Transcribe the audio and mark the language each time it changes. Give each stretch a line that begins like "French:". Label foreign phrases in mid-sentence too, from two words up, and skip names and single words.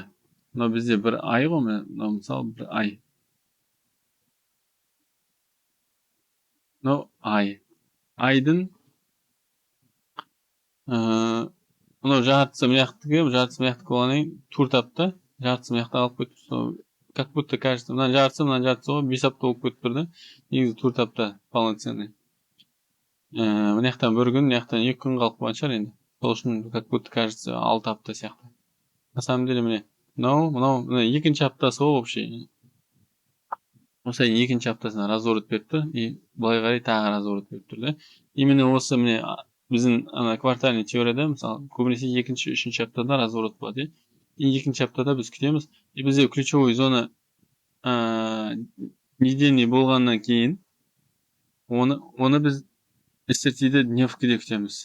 Kazakh: Мынау бізде бір ай ғой, мынау мысалы бір ай. Мынау ай. Айдың мынау жартысы мынаяқтікі болғаннан кейін төрт апта, жартысы мынаяқта қалып кетті.
Russian: Сол как будто кажется,
Kazakh: мына жартысы ғой, 5 апта болып кетіп тұр да. Негізі 4 апта полноценный. Мына жақтан бір күн, мына жақтан 2 күн қалып қалған шығар енді. Сол үшін
Russian: как будто кажется
Kazakh: 6 апта сияқты.
Russian: На самом деле
Kazakh: міне мынау екінші аптасы ғой вообще. Осылай екінші аптасына разворот беріп тұр и былай қарай тағы разворот беріп тұр да. Именно осы міне біздің ана квартальный теорияда мысалы көбінесе екінші, үшінші аптада разворот болады. И екінші аптада біз күтеміз. И бізде
Russian: ключевой зона недельный
Kazakh: болғаннан кейін оны біз SRT-де дневкіде күтеміз.